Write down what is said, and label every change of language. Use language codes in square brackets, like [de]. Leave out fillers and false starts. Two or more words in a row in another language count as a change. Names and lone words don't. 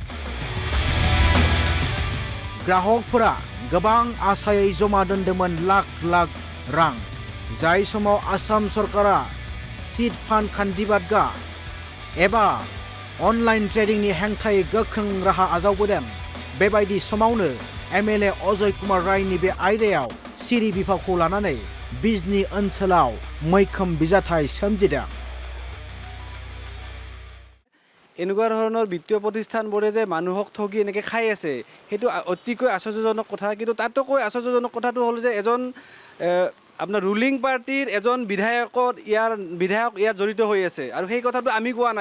[brx] ग्राहकफोरा गोबां आसायै जमा दोनदोंमोन लाख लाख रां, जाय समाव आसाम सरकारा [en] seed fund [brx] खान्थि बादगा एबा [en] online tradingनि [brx] हेंथायै गोख्रों राहा आजावबोदों। बेबायदि समावनो MLA अजय कुमार रायनि बे आयदायाव सिरि बिफावखौ लानानै बिजनी ओनसोलाव मैखोम बिजाथाय सोमजिदों। [as] এনেকুৱা ধৰণৰ বিত্তীয় প্ৰতিষ্ঠানবোৰে যে মানুহক ঠগি এনেকৈ খাই আছে সেইটো অতিকৈ আশ্চৰ্যজনক কথা। কিন্তু তাতকৈ আশ্চৰ্যজনক কথাটো হ'ল যে এজন আপোনাৰ [en] ruling partyৰ [as] এজন বিধায়ক ইয়াত জড়িত হৈ আছে আৰু সেই কথাটো আমি কোৱা নাই।